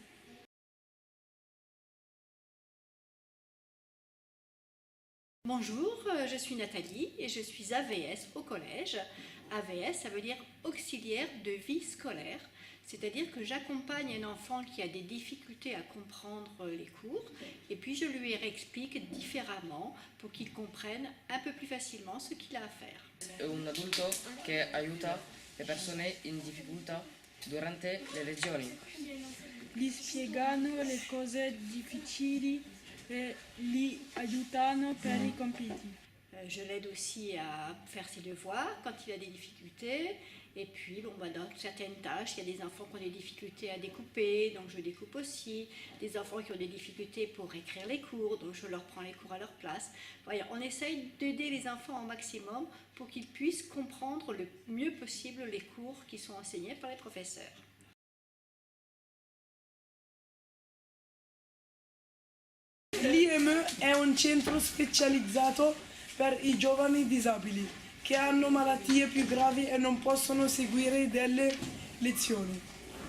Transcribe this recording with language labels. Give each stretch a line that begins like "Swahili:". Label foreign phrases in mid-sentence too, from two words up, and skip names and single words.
French: Bonjour, je suis Nathalie et je suis AVS au collège. AVS, ça veut dire auxiliaire de vie scolaire, c'est-à-dire que j'accompagne un enfant qui a des difficultés à comprendre les cours et puis je lui explique différemment pour qu'il comprenne un peu plus facilement ce qu'il a à faire.
Italian: Un adulto che aiuta le persone in difficoltà durante le lezioni. Gli spiegano le cose difficili et li aiutano per i compiti.
French: Je l'aide aussi à faire ses devoirs quand il a des difficultés. Et puis, dans certaines tâches, il y a des enfants qui ont des difficultés à découper, donc je découpe aussi. Des enfants qui ont des difficultés pour écrire les cours, donc je leur prends les cours à leur place. Voilà, on essaye d'aider les enfants au maximum pour qu'ils puissent comprendre le mieux possible les cours qui sont enseignés par les professeurs.
Italian: L'IME è un centro specializzato per i giovani disabili che hanno malattie più gravi e non possono seguire delle lezioni.